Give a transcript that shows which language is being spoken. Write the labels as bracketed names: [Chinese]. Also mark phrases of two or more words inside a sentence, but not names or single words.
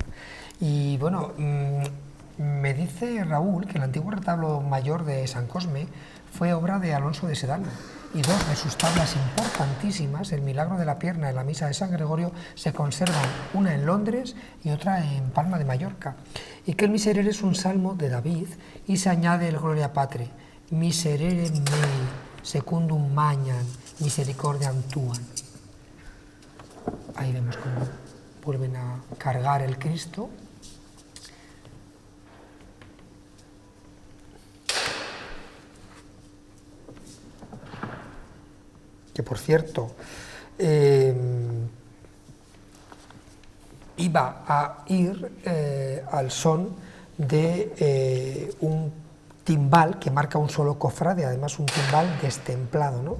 [Spanish] Y bueno, me dice Raúl que el antiguo retablo mayor de San Cosme fue obra de Alonso de Sedano, y dos de sus tablas importantísimas, el Milagro de la Pierna y la Misa de San Gregorio, se conservan, una en Londres y otra en Palma de Mallorca, y que el Miserere es un salmo de David y se añade el Gloria Patri, [Latin] Miserere mei, secundum magnam, misericordiam tuam. [Spanish] Ahí vemos cómo vuelven a cargar el Cristo. Que por cierto, iba a ir al son de un timbal que marca un solo cofrade, además un timbal destemplado, ¿no?